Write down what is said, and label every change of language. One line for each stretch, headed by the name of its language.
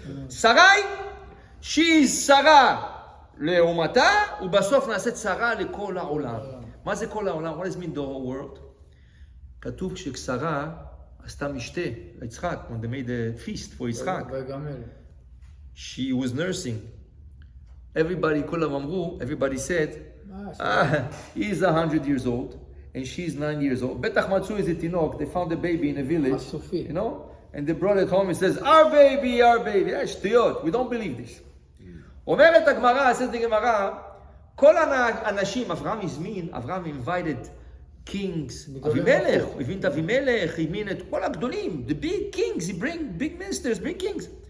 Hebrew: שרי, שהיא שרה לאומתה, ובסוף נעשית שרה לכל העולם. מה זה כל העולם?
English: What does it mean the whole world?
Hebrew: כתוב ששרה עשתה משתה ליצחק,
English: when they made a feast for יצחק. She was nursing. Everybody,
Hebrew: כולם אמרו,
English: everybody said, he's 100 years old, and she's 9 years old.
Hebrew: בטח מצאו איזה תינוק,
English: they found a baby in a village, you know, and they brought it home and says, our baby,
Hebrew: שטויות,
English: we don't believe this.
Hebrew: אומרת הגמרא, עשית הגמרא, כל האנשים, אברהם
English: invited kings,
Hebrew: אבימלך, הוא הבין את אבימלך, הבין את כל הגדולים,
English: the big kings, he bring big ministers, big kings.